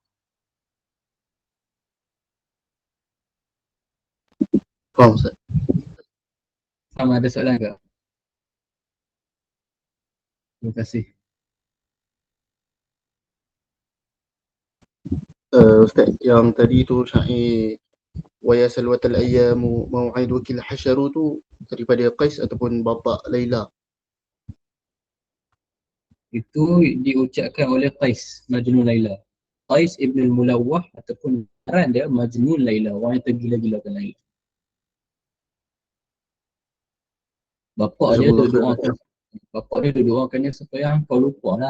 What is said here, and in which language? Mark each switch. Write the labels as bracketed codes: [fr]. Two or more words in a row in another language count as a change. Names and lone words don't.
[ms] Faham Ustaz. Sama ada soalan ke? Terima kasih. Ustaz, yang tadi tu syair [ar] ويا سلوة الأيام موعدك الحشر [ms] tu daripada Qais ataupun bapa Laila? Itu diucapkan oleh Qais Majnun Laila. Qais Ibn al-Mulawwah ataupun karan dia Majnun Laila, orang yang tergila-gilakan Laila. Bapak dia doakan, bapak dia doakan dia supaya kau lupa lah.